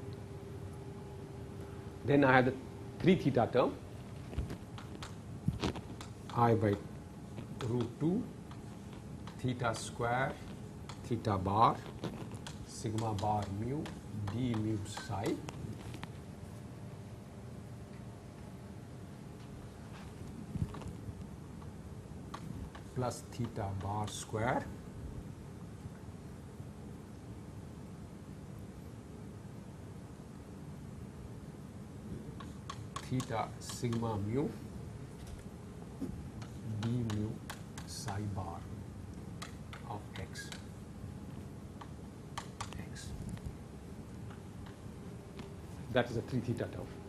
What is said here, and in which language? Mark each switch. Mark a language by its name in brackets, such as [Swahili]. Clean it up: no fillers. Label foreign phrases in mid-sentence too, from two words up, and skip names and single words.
[English] Then I have the 3 theta term, I by root 2 theta square theta bar sigma bar mu d mu psi plus theta bar square theta sigma mu d mu psi bar of x. That is a 3 theta term.